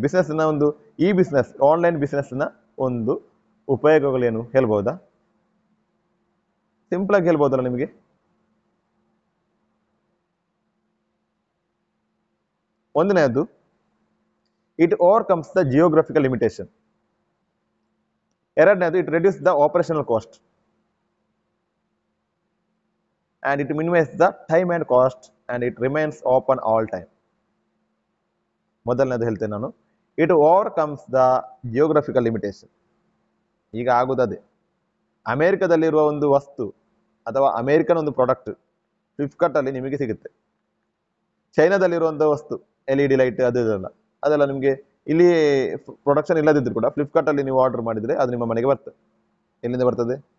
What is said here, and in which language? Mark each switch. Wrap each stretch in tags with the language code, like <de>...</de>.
<kn>ಬಿಸ್ನೆಸ್ನ ಒಂದು ಈ business online ಬಿಸ್ನೆಸ್ನ ಒಂದು ಉಪಯೋಗಗಳೇನು ಹೇಳ್ಬೋದಾ? ಸಿಂಪಲಾಗಿ ಹೇಳ್ಬೋದಲ್ಲ ನಿಮಗೆ. ಒಂದನೇದು,</kn> <en>It overcomes the geographical limitation.</en> <kn>ಎರಡನೇದು,</kn> <en>It reduce the operational cost and it minimizes the time and cost and it remains open all time.</en> <kn>ಮೊದಲನೇದು ಹೇಳ್ತೇನೆ ನಾನು,</kn> <en>It overcomes the geographical limitation.</en> <kn>ಈಗ ಆಗುತ್ತದೆ, ಅಮೇರಿಕಾದಲ್ಲಿರುವ ಒಂದು ವಸ್ತು ಅಥವಾ ಅಮೇರಿಕನ್ ಒಂದು ಪ್ರಾಡಕ್ಟ್ ಫ್ಲಿಪ್ಕಾರ್ಟಲ್ಲಿ ನಿಮಗೆ ಸಿಗುತ್ತೆ. ಚೈನಾದಲ್ಲಿರುವಂಥ ವಸ್ತು LED ಲೈಟ್ ಅದೆಲ್ಲ ನಿಮಗೆ ಇಲ್ಲಿ ಪ್ರೊಡಕ್ಷನ್ ಇಲ್ಲದಿದ್ದರೂ ಕೂಡ ಫ್ಲಿಪ್ಕಾರ್ಟಲ್ಲಿ ನೀವು ಆರ್ಡರ್ ಮಾಡಿದರೆ ಅದು ನಿಮ್ಮ ಮನೆಗೆ ಬರ್ತದೆ. ಎಲ್ಲಿಂದ ಬರ್ತದೆ?</kn>